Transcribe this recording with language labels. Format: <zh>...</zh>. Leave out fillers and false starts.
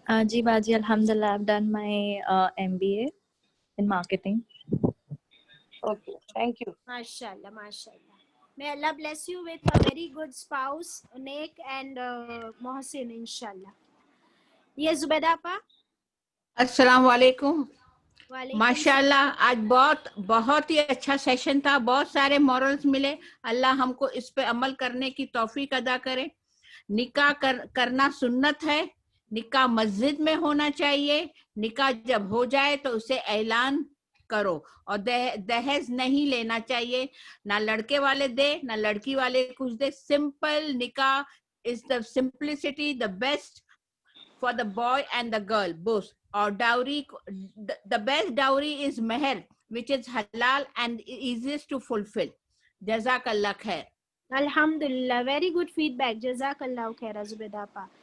<en>Ji Baji, alhamdulillah, I've done my MBA in marketing. Okay, thank you. Mashallah, mashallah. May Allah bless you with a very good spouse, Nek and Mohsin, inshallah. Yes, Zubeda Appa.</en> <hi>अस्सलाम वालेकुम. वालेकुम माशाल्लाह आज बहुत ही अच्छा session था. बहुत सारे मॉरल्स मिले. अल्लाह हमको इस पे अमल करने की तौफीक अदा करे. निकाह करना सुन्नत है. निकाह मस्जिद में होना चाहिए. निकाह जब हो जाए तो उसे ऐलान करो और दहेज नहीं लेना चाहिए. ना लड़के वाले दे ना लड़की वाले कुछ दे. सिंपल निकाह</hi> <en>is the simplicity, the best for the boy and the girl both. Or dowry, the best dowry is meher, which is halal and easiest to fulfill. Jazakallah khair. Alhamdulillah, very good feedback. Jazakallah khair, Zubeda Appa.</en>